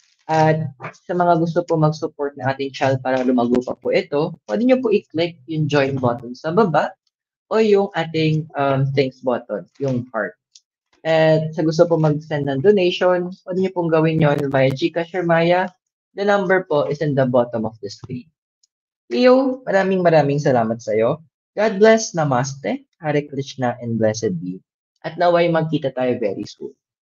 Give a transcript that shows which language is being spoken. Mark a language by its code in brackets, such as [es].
[tl] At sa mga gusto po mag-support na ating channel para lumago pa po ito, pwede nyo po i-click yung join button sa baba o yung ating thanks button, yung heart. At sa gusto po mag-send ng donation, pwede nyo pong gawin yun via GCash or Maya. [en] The number po is in the bottom of the screen. [tl] Leo, maraming salamat sa iyo. [en] God bless, Namaste, Hare Krishna, and blessed be. [tl] At naway magkita tayo [en] very soon.